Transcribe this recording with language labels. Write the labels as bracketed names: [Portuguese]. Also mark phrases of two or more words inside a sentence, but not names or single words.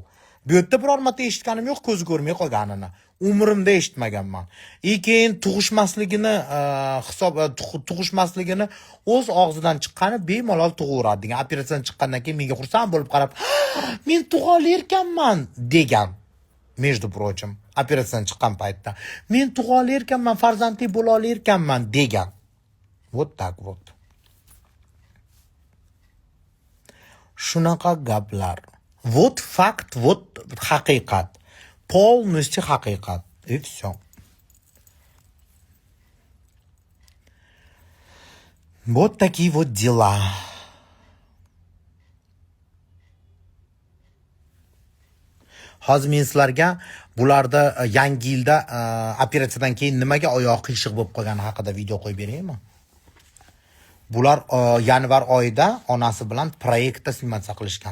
[Uzbek] Bu yerda biror marta eshitganim yo'q, ko'zi ko'rmay qolganini. Umrimda eshitmaganman. Keyin tug'ishmasligini o'z og'zidan chiqqani bemalol tug'averadi degan. Operatsiyadan chiqqandan keyin menga xursand bo'lib qarab, "Men tug'olerkanman" degan. [Russian] Между прочим, [Uzbek] operatsiyadan chiqqan paytda, "Men tug'olerkanman, farzandli bo'la olerkanman" degan. [Russian] Вот так вот. [Uzbek] Shunaqa gaplar. [Russian] Вот факт, вот haqiqat. Полностью haqiqat. И все. Вот такие вот дела. [Uzbek] Hozir men sizlarga bularda yangi yilda operatsiyadan keyin nimaga oyoq qiyshiq bo'lib qolgani haqida video qo'yib beraymi? Bular yanvar oyida onasi bilan proyektda snimatsiya qilishgan.